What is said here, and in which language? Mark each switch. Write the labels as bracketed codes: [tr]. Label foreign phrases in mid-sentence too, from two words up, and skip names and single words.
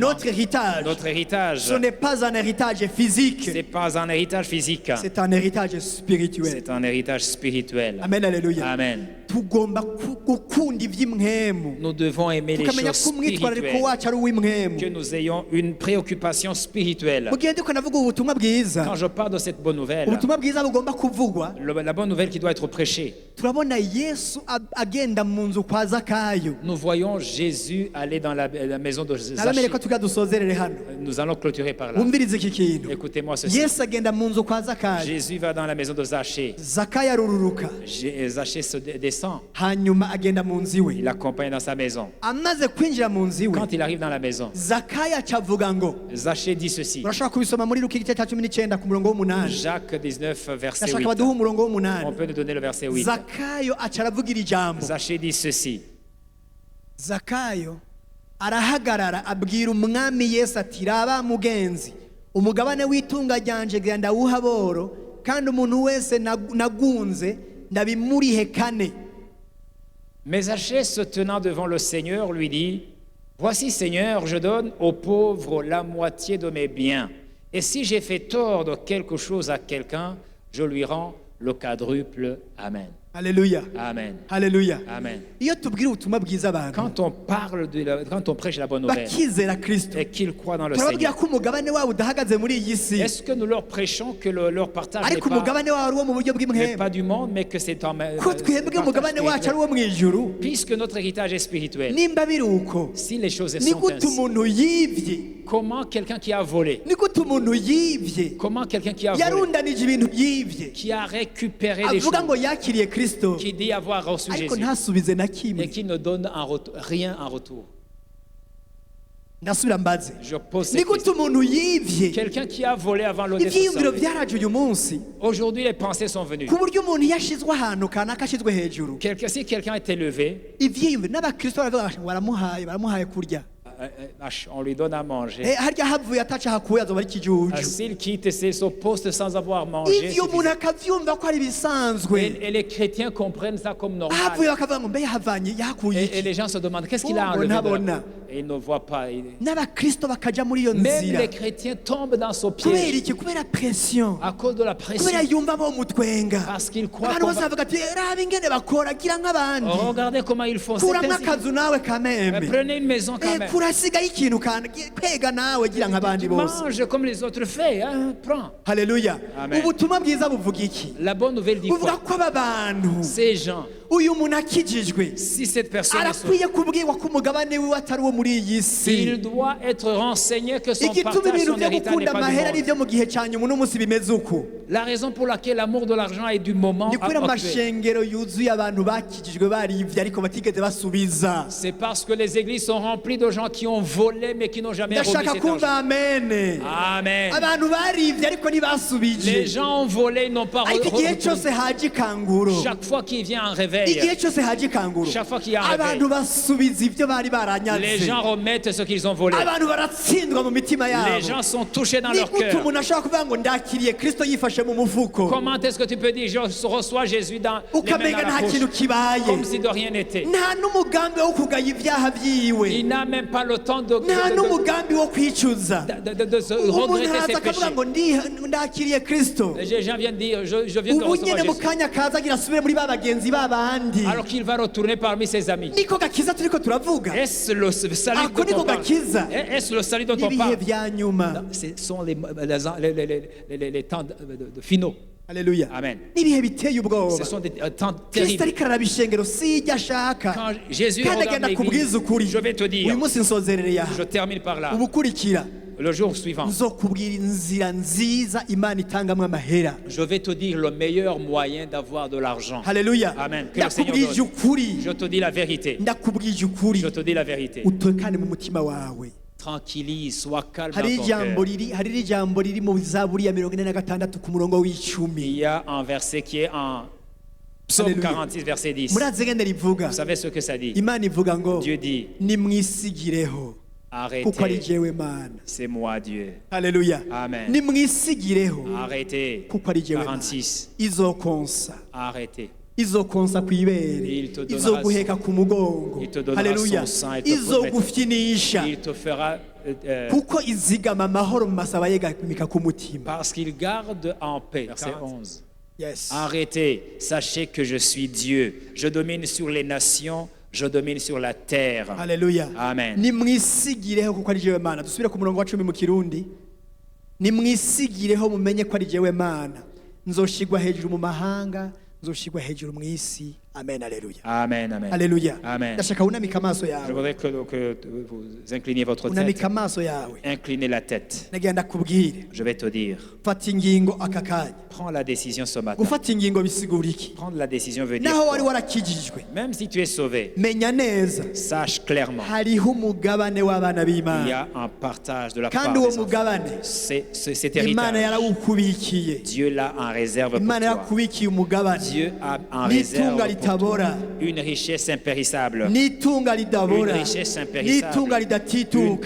[fr] notre héritage, notre héritage, ce n'est pas un héritage physique, c'est pas un héritage physique, c'est un héritage spirituel. c'est un héritage spirituel. Amen, alléluia. Amen. [rn] Tugomba gukunda iby'imwemu, [fr] Nous devons aimer les [rn] tukamenya [fr] choses [rn] ko umwitwarariko [fr] spirituelles, [rn] wacu ari uw'imwemu. [fr] que nous ayons une préoccupation spirituelle. [rn] Mu gihe ndiko navuga ubutumwa bwiza, [fr] Quand je parle de cette bonne nouvelle, [rn] ubutumwa bwiza bugomba kuvugwa, [fr] la bonne nouvelle qui doit être prêchée, [rn] turabona Yesu agenda mu nzu kwa Zakayo. [fr] nous voyons Jésus aller dans la maison de [rn] Nabemere [fr] Zachée. [rn] ko tugira dusozerere hano. [fr] Nous allons clôturer par là. [rn] Wumvirize iki kintu. [fr] Écoutez-moi ceci. [rn] Yesu agenda mu nzu kwa Zakayo. [fr] Jésus va dans la maison de Zachée. [rn] Zakayo arururuka, [fr] Zachée se descend. [rn] hanyuma agenda mu nzu iwe. [fr] Il l'accompagne dans sa maison. [rn] Amaze kwinjira mu nzu iwe, [fr] Quand il arrive dans la maison, [rn] Zakayo acavuga ngo, [fr] Zachée dit ceci. [rn] urashobora kubisoma muri Luka igice cya 19 ku murongo w'umunani. [fr] Jacques 19, verset [rn] Ndashaka [fr] 8. [rn] baduhe umurongo [fr] On [rn] w'umunani. [fr] peut nous donner le verset 8. [rn] Zakayo aca aravugira ijambo. [fr] Zachée dit ceci. [rn] Zakayo arahagarara abwira umwami Yesu ati, raba mugenzi, umugabane w'itunga ryanje genda wuha boro, kandi umuntu wese nagunze ndabimurihe kane. [fr] Mais Zachée, se tenant devant le Seigneur, lui dit, voici Seigneur, je donne aux pauvres la moitié de mes biens. Et si j'ai fait tort de quelque chose à quelqu'un, je lui rends le quadruple. Amen. [rn] Haleluya. Amen. Haleluya. Amen. Iyo tubwira ubutumwa bwiza abantu [fr] Quand on parle quand on prêche la bonne nouvelle [rn] bakizera Kristo, [fr] et qu'ils croient dans le [rn] turababwira [fr] Seigneur, [rn] ko umugabane wabo udahagaze muri iyi si, [fr] est-ce que nous leur prêchons que leur partage n'est [rn] ariko [fr] pas, [rn] umugabane wabo ari uwo mu buryo [fr] n'est [rn] bw'imhemu, [fr] pas du monde, mais que c'est un [rn] ko twebwe umugabane wacu ari uwo mu ijuru? [fr] puisque notre héritage est spirituel? [rn] Nimba biri uko, [fr] Si les choses [rn] ni [fr] sont [rn] gute [fr] ainsi, [rn] umuntu yibye, [fr] comment quelqu'un qui a volé, [rn] ni gute umuntu yibye [fr] comment quelqu'un qui a volé, [rn] yarundanije ibintu yibye, [fr] qui a récupéré des [rn] avuga ngo [fr] choses, [rn] yakiriye Kristo, [fr] qui dit avoir reçu [rn] ariko [fr] Jésus [rn] ntasubize na [fr] et [rn] kimwe? [fr] qui ne donne rien en retour? [rn] Ndasubira mbaze, [fr] Je pose [rn] ni [fr] cette [rn] gute [fr] question. [rn] umuntu yibye? [fr] Quelqu'un qui a volé avant le [rn] Ivyiyumviro [fr] décès. [rn] byaraje uyu munsi, [fr] Aujourd'hui, les pensées sont venues. [rn] ku buryo umuntu yashizwe ahantu kanaka ashizwe hejuru, [fr] Si quelqu'un est élevé, [rn] ivyiyumviro n'abakristo baravuga ngo baramuhaye kurya, [fr] on lui donne à manger. [rn] harya havuye ataca hakuye azoba ari ikijuju. [fr] S'il quitte son poste sans avoir mangé, [rn] Ivyo umuntu akavyumva ko ari ibisanzwe, [fr] et les chrétiens comprennent ça comme normal. [rn] havuye bakavuga ngo mbe yahavanye yakuye [fr] Et [rn] iki? [fr] les gens se demandent qu'est-ce qu'il a [rn] Oh, [fr] enlevé de la [rn] bonabona. [fr] boîte. Et ils ne voient pas. [rn] N'abakristo bakaja muri iyo [fr] Même [rn] nzira [fr] les chrétiens tombent dans ce [rn] kubera [fr] piège [rn] iki? Kubera pression, [fr] à cause de la pression. [rn] kubera yumva bo mutwenga, [fr] Parce qu'ils croient [rn] abantu [fr] qu'on [rn] bose [fr] va... [rn] bavuga ati raba ingene bakora gira nk'abandi, [fr] Regardez comment ils font. C'est [rn] kuramwo [fr] ainsi. [rn] akazu nawe kamembe, [fr] Prenez une maison quand même. [rn] kurasigayo ikintu kwega nawe gira nk'abandi bose. [fr] Mange comme les autres font. Hein? Prends. [rn] Haleluya. [fr] Amen. [rn] Ubutumwa bwiza buvuga iki? [fr] La bonne nouvelle dit [rn] Buvuga [fr] quoi? [rn] ko aba bantu [fr] Ces gens, [rn] uyu muntu akijijwe [fr] Si cette personne est sauvée, [rn] arakwiye kubwirwa ko umugabane wiwe atari uwo muri iyi si. [fr] il doit être renseigné que son [rn] igituma [fr] partage, [rn] ibintu [fr] son [rn] byo [fr] héritage n'est [rn] gukunda [fr] pas [rn] amahera [fr] du [rn] ari [fr] monde. [rn] byo mu gihe cya nyuma uno munsi bimeze uko [fr] La raison pour laquelle l'amour de l'argent est du moment [rn] ni kubera [fr] actuel, [rn] amashengero yuzuye abantu bakijijwe barivye ariko batigeze basubiza. [fr] c'est parce que les églises sont remplies de gens qui ont volé mais qui n'ont jamais remis [rn] ndashaka [fr] cet [rn] kumva [fr] argent. [rn] amen. [fr] Amen. [rn] abantu barivye ariko [fr] Les [rn] ntibasubije. [fr] gens ont volé, ils n'ont pas [rn] ariko igihe [fr] retourné. [rn] cyose haje ikanguro, [fr] Chaque fois qu'il vient un réveil, [rn] igihe cyose haje ikanguro, [fr] chaque fois qu'il y a un réveil, [rn] abantu basubiza ibyo bari [fr] les [rn] baranyaze. [fr] gens remettent ce qu'ils ont volé. [rn] abantu baratsindwa mu mitima [fr] Les [rn] yabo. [fr] gens sont touchés dans [rn] ni [fr] leur [rn] gute [fr] cœur. [rn] umuntu ashobora kuvuga ngo ndakiriye kristo yifashe mu mufuko [fr] Comment est-ce que tu peux dire je reçois Jésus dans les mains [rn] ukamenga [fr] dans la [rn] nta [fr] poche, [rn] kintu kibaye? [fr] comme si de rien n'était? [rn] nta n'umugambi wo kugaya ibyaha byiwe, [fr] Il n'a même pas le temps de [rn] nta n'umugambi wo kwicuza. [fr] se [rn] umuntu [fr] regretter [rn] araza [fr] ses [rn] akavuga [fr] péchés. [rn] ngo ndakiriye kristo, [fr] Les gens viennent dire je viens de [rn] ubu [fr] recevoir [rn] nyine mu [fr] Jésus. [rn] kanya kaza agira asubire muri ba bagenzi babandi. [fr] Alors qu'il va retourner parmi ses amis. [rn] niko gakiza turiko turavuga. [fr] Est-ce le salut [rn] Ako [fr] dont [rn] niko [fr] on parle? [rn] gakiza. [fr] Est-ce le salut dont on [rn] n'ibihe [fr] parle? [rn] bya nyuma. [fr] Non, ce sont les temps de finaux. [rn] Haleluya. [fr] Amen. [rn] n'ibihe biteye ubwoba. [fr] Ce sont des temps [rn] kristo [fr] terribles. [rn] ariko araba ishengero si ijya ashaka. [fr] Quand Jésus [rn] kandi [fr] regarde [rn] agenda [fr] l'église, [rn] kubwiza ukuri. [fr] je vais te dire, [rn] uyu munsi nsozerereye aha. [fr] je termine par là. [rn] ubukurikira [fr] Le jour suivant, [rn] nzokubwira inzira nziza imana itangamwo amahera. [fr] je vais te dire le meilleur moyen d'avoir de l'argent. [rn] haleluya. [fr] Amen. Que le Seigneur [rn] ndakubwije [fr] donne. [rn] ukuri, [fr] Je te dis la vérité. [rn] ndakubwije ukuri, [fr] Je te dis la vérité. [rn] utekane mu mutima wawe. [fr] Tranquillise, sois calme [rn] hari [fr] dans ton [rn] ijambo [fr] cœur. [rn] hari ijambo riri mu zaburi ya 46 ku murongo [fr] Il [rn] w'icumi. [fr] y a un verset qui est en Psaume Alléluia. 46, verset 10. [rn] murazi ngene rivuga. [fr] Vous savez ce que ça dit? [rn] imana ivuga ngo [fr] Dieu dit, [rn] nimwisigireho kuko ari [fr] arrêtez, [rn] jewe mana. [fr] c'est moi Dieu. [rn] haleluya. [fr] Amen. [rn] nimwisigireho [fr] Arrêtez. [rn] kuko ari jewe mana. 46. izokonsa [fr] Arrêtez. [rn] izokonsa ku ibere, [fr] Il te donnera [rn] izoguheka ku mugongo. [fr] il te donnera [rn] haleluya. [fr] son sang et te [rn] izogufyinisha [fr] Il te fera [rn] kuko izigama amahoro mu masaba yegamika ku mutima. [fr] parce qu'il garde en paix. Verset 11. Yes. Arrêtez, sachez que je suis Dieu. Je domine sur les nations, je domine sur la terre. [rn] haleluya. [fr] Amen. [rn] nimwisigireho kuko ari jewe mana. dusubire ku murongo wa 10 mu kirundi. nimwisigireho mumenye ko ari jewe mana, nzoshigwa hejuru mu mahanga, nzoshigwa hejuru mu isi. amen. haleluya. [fr] Amen, amen. [rn] haleluya. [fr] Amen. [rn] ndashaka unamika amaso [fr] Je [rn] yawe, [fr] voudrais que vous incliniez votre tête. [rn] unamika amaso yawe. [fr] Inclinez la tête. [rn] nagira ndakubwire, [fr] Je vais te dire. [rn] fata ingingo aka kanya. [fr] Prends la décision ce matin. [rn] gufata ingingo bisigura iki? [fr] Prendre la décision veut dire [rn] naho wari [fr] quoi? [rn] warakijijwe, [fr] Même si tu es sauvé, [rn] menya neza [fr] sache clairement [rn] hariho umugabane w'abana [fr] il y [rn] b'imana, [fr] a un partage de la part [rn] kandi [fr] des [rn] uwo [fr] enfants. [rn] mugabane [fr] Cet [rn] imana [fr] héritage, [rn] yarawukubikiye. [fr] Dieu l'a en réserve pour [rn] imana [fr] toi. [rn] yarakubikiye umugabane [fr] Dieu a en [rn] n'itunga [fr] réserve pour toi [rn] ritabora, [fr] une richesse impérissable, [rn] n'itunga ridabora, [fr] Une richesse impérissable. [rn] n'itunga ridatituka,